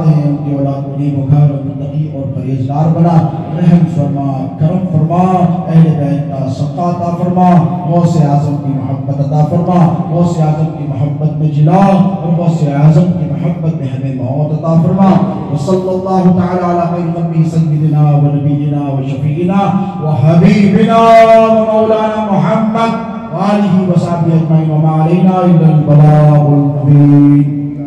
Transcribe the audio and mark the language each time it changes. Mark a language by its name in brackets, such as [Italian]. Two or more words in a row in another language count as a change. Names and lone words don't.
[Urdu] ہیں ان کی اولاد کو نیک و خیر اور متقی اور پرہیزگار بنا رحم فرما کرم فرما اہل بیت کا صدقہ عطا فرما غوث اعظم کی محبت عطا فرما غوث اعظم کی محبت میں جلا اور غوث اعظم کی محبت میں ہمیں موت عطا فرما [Arabic] وصلی اللہ تعالی علی خیر خلقہ سیدنا و نبینا و شفیعنا و حبیبنا و مولانا محمد وآلہ و صحبہ اجمعین وما علینا الا البلاغ المبین